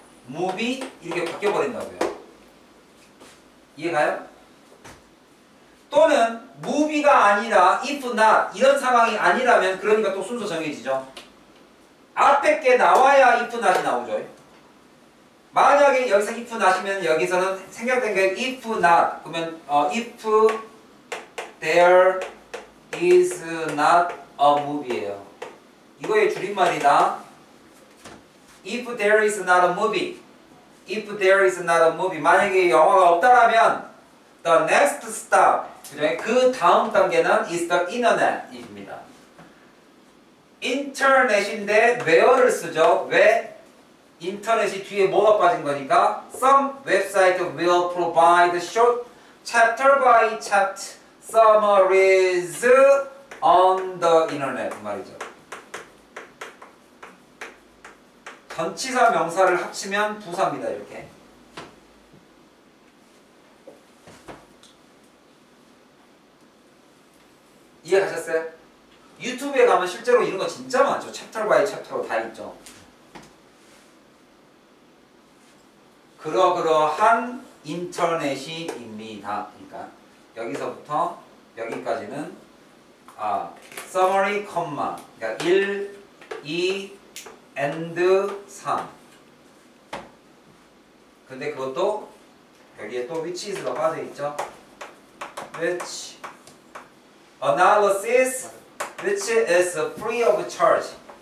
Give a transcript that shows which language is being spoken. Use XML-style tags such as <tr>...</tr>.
<ko>movie 이렇게 바뀌어 버린다고요. 이해가요? 또는 movie가 아니라</ko> <en>if not</en> <ko>이런 상황이 아니라면 그러니까 또 순서 정해지죠. 앞에 게 나와야 if not이 나오죠. 만약에 여기서 if not이면 여기서는 생략된 게 if not 그러면</ko> <en>if there is not a movie</en> <ko>예요. 이거의 줄임말이다.</ko> <en>If there is not a movie. If there is not a movie.</en> <ko>만약에 영화가 없다라면</ko> <en>the next stop.</en> <ko>그 다음 단계는</ko> <en>is the internet</en> <ko>입니다. 인터넷인데 where를 쓰죠. 왜? 인터넷이 뒤에 뭐가 빠진 거니까</ko> <en>some website will provide short chapter by chapter summaries on the internet 말이죠.</en> <ko>전치사 명사를 합치면 부사입니다. 이렇게. 이해하셨어요? 유튜브에 가면 실제로 이런 거 진짜 많죠. 챕터 바이 챕터로 다 있죠. 그러한 인터넷이입니다. 그러니까 여기서부터 여기까지는 summary, 그러니까 1, 2, and 3. 근데 그것도 여기에 또</ko> <en>which is</en> <ko>가 빠져있죠.</ko> <en>which analysis which is free of charge.</en>